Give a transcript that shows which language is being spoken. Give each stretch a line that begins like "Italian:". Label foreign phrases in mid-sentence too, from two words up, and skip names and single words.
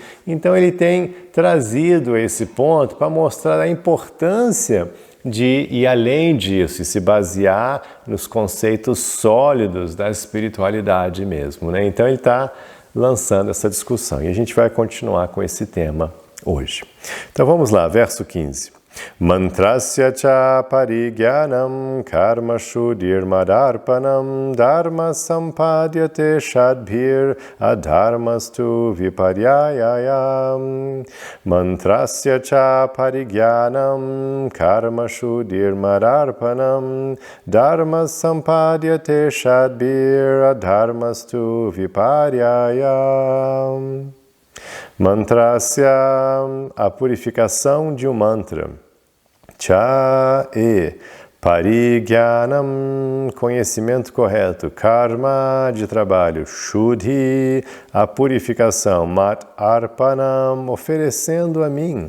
Portuguese: Então ele tem trazido esse ponto para mostrar a importância de ir além disso e se basear nos conceitos sólidos da espiritualidade mesmo, né? Então ele está lançando essa discussão e a gente vai continuar com esse tema hoje. Então vamos lá, verso 15.
Sanskrit: Mantrasya cha parigyanam karma shudir madarpanam dharma sampadyate shadbhir adharmastu viparyayayam. Mantrasya cha parigyanam karma shudir madarpanam dharma sampadyate shadbhir adharmastu viparyayam. Mantrasya,
Portuguese: a purificação de um mantra.
Sanskrit: Cha parigyanam,
Portuguese: conhecimento correto. Karma, de trabalho. Shuddhi, a purificação.
Sanskrit: Mat arpanam,
Portuguese: oferecendo a mim.